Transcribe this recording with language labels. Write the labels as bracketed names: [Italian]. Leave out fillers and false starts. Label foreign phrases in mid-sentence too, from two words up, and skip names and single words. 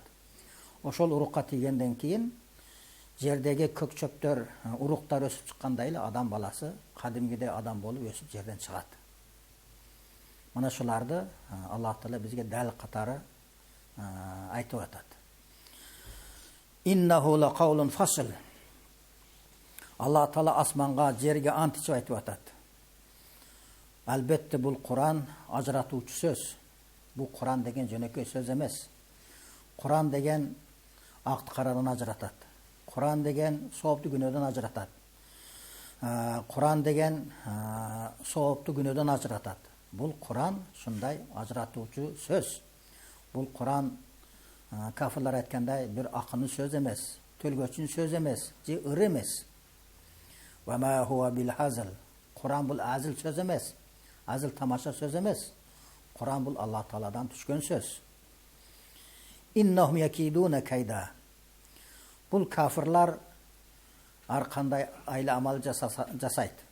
[Kyrgyz] Ошол урукка тийгенден кийин жердеги көк чөптөр, уруктар өсүп чыккандай эле адам баласы кадимгидей адам болуп өсүп жерден чыгат. Мына шуларды Аллах Таала бизге дал катары айтып атат. [Arabic] إنه لقول فصل. [Kyrgyz] Аллах Таала асманга, жерге ант ичип айтып атат. Албетте бул Куран ажыратуучу сөз. Бул Куран деген жөнөкөй сөз эмес. Куран деген акты карадан ажыратат. Куран деген соопту күнөөдөн ажыратат. Куран деген соопту күнөөдөн ажыратат. Бул Куран шундай ажыратуучу сөз. Бул Куран кафирлар айткандай бир акынын сөз эмес, төлгөчүнүн сөз эмес, же ыр эмес. [Arabic] وما هو بالهزل. [Kyrgyz] Куран бул азил сөз эмес, азил тамаша сөз эмес. Куран бул Аллах Тааладан түшкөн сөз. [Arabic] إنهم يكيدون كيدا. [Kyrgyz] Бул кафирлар ар кандай айла амал жасайт.